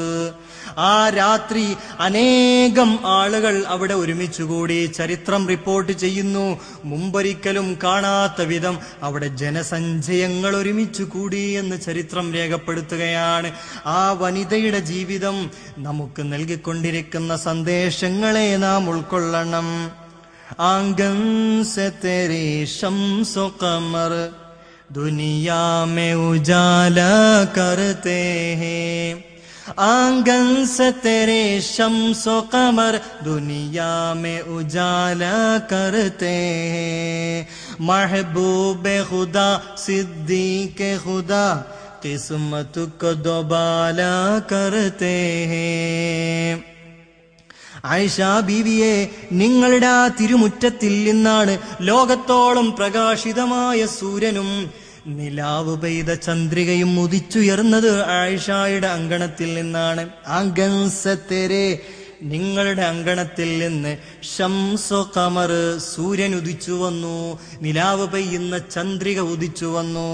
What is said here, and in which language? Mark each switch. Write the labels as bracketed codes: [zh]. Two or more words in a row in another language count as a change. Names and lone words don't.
[ml] ആ രാത്രി അനേകം ആളുകൾ അവിടെ ഒരുമിച്ചുകൂടി. ചരിത്രം റിപ്പോർട്ട് ചെയ്യുന്നു, മുമ്പൊരിക്കലും കാണാത്ത വിധം അവിടെ ജനസഞ്ചയങ്ങൾ ഒരുമിച്ചു കൂടി എന്ന് ചരിത്രം രേഖപ്പെടുത്തുകയാണ്. ആ വനിതയുടെ ജീവിതം നമുക്ക് നൽകിക്കൊണ്ടിരിക്കുന്ന സന്ദേശങ്ങളെ നാം ഉൾക്കൊള്ളണം. [ur] آنگن سے تیرے شمس و قمر دنیا میں اجالا کرتے ہیں، آنگن سے تیرے شمس و قمر دنیا میں اجالا کرتے ہیں، محبوب خدا صدیق خدا قسمت کو دوبالا کرتے ہیں. [ml] ആയിഷ ബീവിയെ, നിങ്ങളുടെ ആ തിരുമുറ്റത്തിൽ നിന്നാണ് ലോകത്തോളം പ്രകാശിതമായ സൂര്യനും നിലാവ് പെയ്ത ചന്ദ്രികയും ഉദിച്ചുയർന്നത്. ആയിഷയുടെ അങ്കണത്തിൽ നിന്നാണ്. ആംഗൻസത്തേരെ, നിങ്ങളുടെ അങ്കണത്തിൽ നിന്ന് [ur] شمس قمر, [ml] സൂര്യൻ ഉദിച്ചു വന്നു, നിലാവ് പെയ്യുന്ന ചന്ദ്രിക ഉദിച്ചു വന്നു.